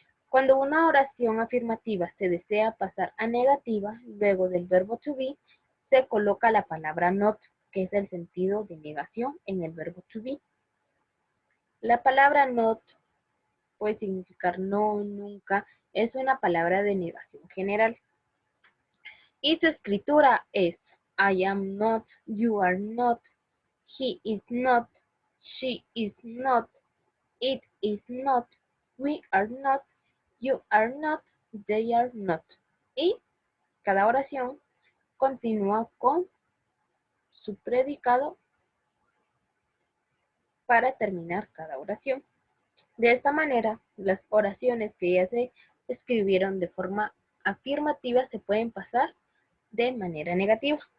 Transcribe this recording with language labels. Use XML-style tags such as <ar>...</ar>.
<es>Cuando una oración afirmativa se desea pasar a negativa, luego del verbo to be, se coloca la palabra not, que es el sentido de negación en el verbo to be. La palabra not puede significar no, nunca, es una palabra de negación general. Y su escritura es</es> <en>I am not, you are not, he is not, she is not, it is not, we are not, you are not, they are not.</en> <es>Y cada oración continúa con su predicado para terminar cada oración. De esta manera, las oraciones que ya se escribieron de forma afirmativa se pueden pasar de manera negativa.</es>